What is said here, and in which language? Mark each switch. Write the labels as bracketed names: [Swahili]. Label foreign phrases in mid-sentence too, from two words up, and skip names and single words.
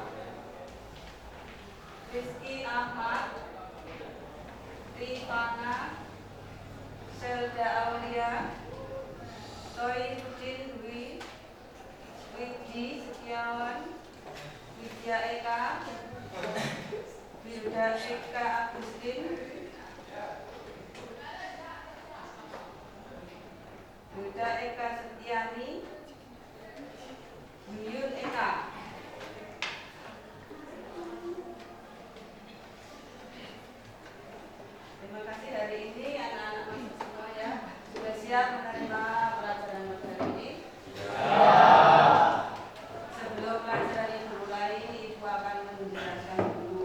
[Indonesian] Rizky Ahmad, Rifana, Selda Aulia, Soinuddin Dwi, Widi Setiawan, Widya Eka, Wilda Eka Agustin, Wilda Eka Setiani, Yuyun Eka. Terima kasih, hari ini anak-anak masuk semua ya. Sudah siap menerima pelajaran materi ini? Sebelum pelajaran ini dimulai, Ibu akan menjelaskan dulu.